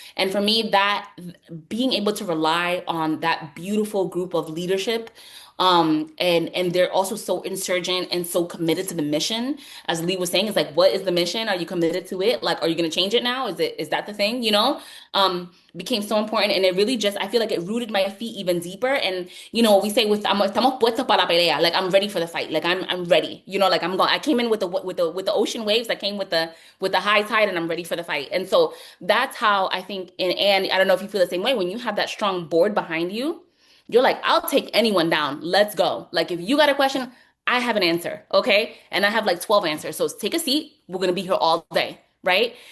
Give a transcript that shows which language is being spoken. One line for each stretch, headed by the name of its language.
English: And for me, that being able to rely on that beautiful group of leadership, and they're also so insurgent and so committed to the mission. As Lee was saying, it's like, what is the mission? Are you committed to it? Like, are you going to change it now? Is that the thing? Became so important. And it really I feel like it rooted my feet even deeper. And, we say
Spanish: estamos puestos para la pelea.
English: Like, I'm ready for the fight. Like, I'm ready, like I came in with the ocean waves. I came with the high tide, and I'm ready for the fight. And so that's how I think, and I don't know if you feel the same way, when you have that strong board behind you, you're like, I'll take anyone down. Let's go. Like, if you got a question, I have an answer. Okay. And I have like 12 answers. So take a seat. We're going to be here all day. right?